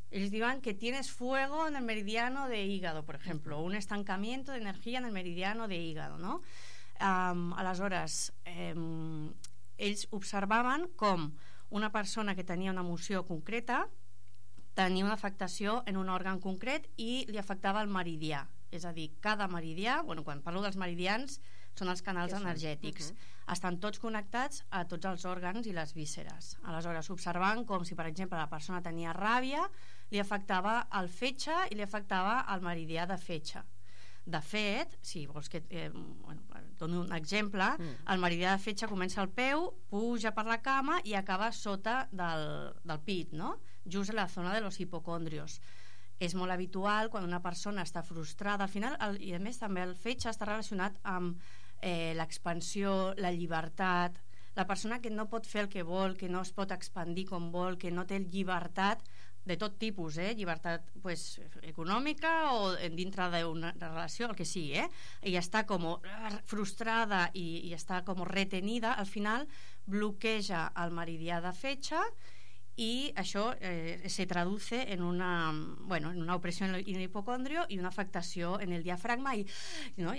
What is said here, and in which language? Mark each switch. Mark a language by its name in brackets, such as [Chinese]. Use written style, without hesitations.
[Catalan] Ells diuen que [Spanish] tienes fuego en el meridiano de hígado, per exemple, un estancamiento de energía en el meridiano de hígado, no? [Catalan] Aleshores, ells observaven com una persona que tenia una emoció concreta tenia una afectació en un òrgan concret i li afectava el meridià. És a dir, cada meridià, bueno, quan parlo dels meridians, són els canals energètics. Uh-huh. Estan tots connectats a tots els òrgans i les vísceres. Aleshores, observant com si, per exemple, la persona tenia ràbia, li afectava el fetge i li afectava el meridià de fetge. De fet, si vols que bueno, dono un exemple, el meridià de fetge comença al peu, puja per la cama i acaba sota del pit, no? Just a la zona de [Spanish] los hipocondrios. [Catalan] És molt habitual quan una persona està frustrada, al final, i a més també el fetge està relacionat amb l'expansió, la llibertat. La persona que no pot fer el que vol, que no es pot expandir com vol, que no té llibertat de tot tipus, llibertat pues, econòmica o dintre d'una relació, el que sigui, i està com frustrada i està com retenida, al final bloqueja el meridià de fetge i això [Spanish] se traduce en una, [Catalan] bueno, en una opressió en l'hipocondrio i una afectació en el diafragma i, no?